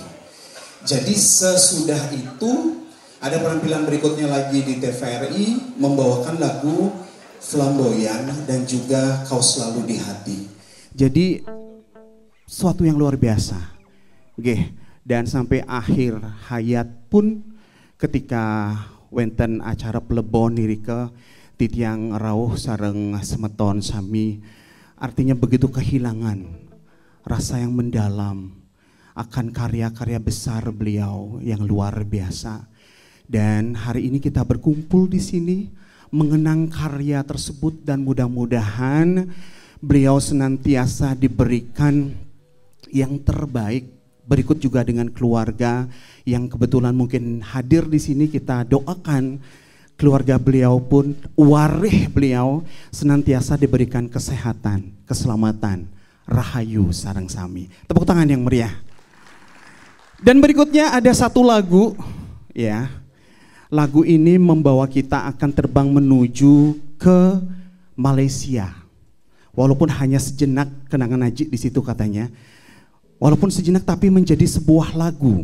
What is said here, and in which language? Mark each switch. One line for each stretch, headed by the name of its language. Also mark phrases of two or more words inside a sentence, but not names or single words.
Indonesian: Jadi sesudah itu ada penampilan berikutnya lagi di TVRI membawakan lagu Flamboyan dan juga Kau Selalu di Hati. Jadi suatu yang luar biasa. Oke, dan sampai akhir hayat pun ketika
Balinese: wenten acara plebon nirika titiang rawuh sareng semeton sami,
Indonesian: artinya begitu kehilangan rasa yang mendalam akan karya-karya besar beliau yang luar biasa. Dan hari ini kita berkumpul di sini mengenang karya tersebut dan mudah-mudahan beliau senantiasa diberikan yang terbaik. Berikut juga dengan keluarga yang kebetulan mungkin hadir di sini, kita doakan keluarga beliau pun, warih beliau senantiasa diberikan kesehatan, keselamatan,
Balinese: rahayu sareng sami.
Indonesian: Tepuk tangan yang meriah. Dan berikutnya ada satu lagu, ya. Lagu ini membawa kita akan terbang menuju ke Malaysia. Walaupun hanya sejenak kenangan Najib di situ katanya. Walaupun sejenak tapi menjadi sebuah lagu.